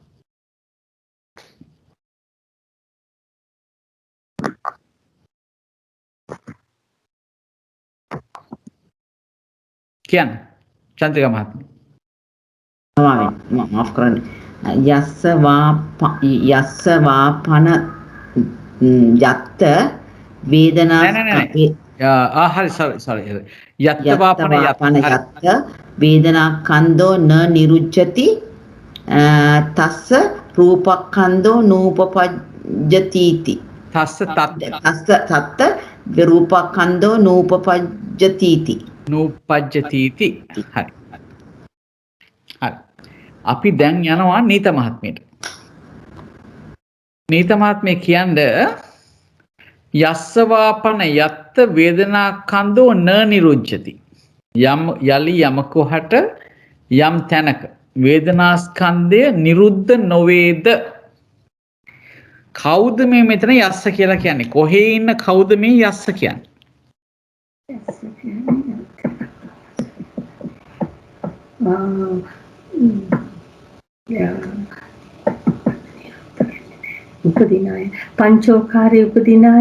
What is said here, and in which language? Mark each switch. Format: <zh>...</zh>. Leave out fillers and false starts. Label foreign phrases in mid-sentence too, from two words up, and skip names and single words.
<si>කියන්න චන්ද්‍රිකා මහත්මිය. මාෆ් කරන්න.</si> <pi>යස්ස වාපන යත්ත වේදනා</pi> <si>හරි sorry</si> <pi>යත්ත වාපන යත්ත වේදනා කන්දෝ න නිරුච්ඡති තස්ස රූපකන්දෝ නූපපජ්ජතිති. තස්ස තත්ත රූපකන්දෝ නූපපජ්ජතිති. නූපජ්ජතිති.</pi> <si>හරි. අපි දැන් යනවා නීත මහත්මියට. නීත මහත්මිය කියන්නේ</si> <pi>යස්ස වාපන යත්ත වේදනා කන්දෝ න නිරුච්ඡති.</pi> <si>යලි යමකහට යම් තැනක වේදනා ස්කන්ධය නිරුද්ධ නොවේද? කවුද මේ මෙතන යස්ස කියලා කියන්නේ? කොහේ ඉන්න කවුද මේ යස්ස කියන්නේ? උපදිනාය පංචෝකාරී උපදිනාය.</si>